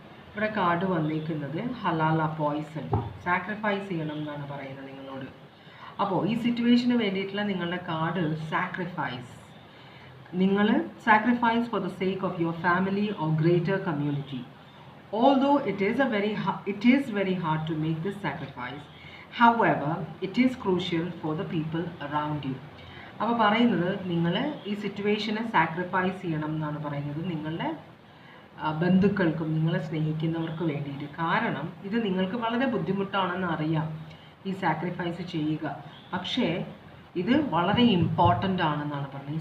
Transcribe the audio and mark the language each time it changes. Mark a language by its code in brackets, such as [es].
[ml] ഇവിടെ കാർഡ് വന്നിരിക്കുന്നത് ഹലാല Poisson, sacrifice ചെയ്യണം എന്നാണ് പറയുന്നത് നിങ്ങളോട്. അപ്പോൾ ഈ സിറ്റുവേഷന് വേണ്ടിയിട്ടുള്ള നിങ്ങളുടെ കാർഡ് സാക്രിഫൈസ്. നിങ്ങൾ [en] Sacrifice for the sake of your family or greater community. Although it is very hard to make this sacrifice, however, it is crucial for the people around you. [ml] അപ്പോൾ പറയുന്നത് നിങ്ങൾ ഈ സിറ്റുവേഷനെ സാക്രിഫൈസ് ചെയ്യണം എന്നാണ് പറയുന്നത് നിങ്ങളുടെ ബന്ധുക്കൾക്കും നിങ്ങളെ സ്നേഹിക്കുന്നവർക്ക് വേണ്ടിയിട്ട്. കാരണം ഇത് നിങ്ങൾക്ക് വളരെ ബുദ്ധിമുട്ടാണെന്ന് അറിയാം ഈ സാക്രിഫൈസ് ചെയ്യുക, പക്ഷേ ഇത് വളരെ ഇമ്പോർട്ടൻ്റ് ആണെന്നാണ് പറയുന്നത്.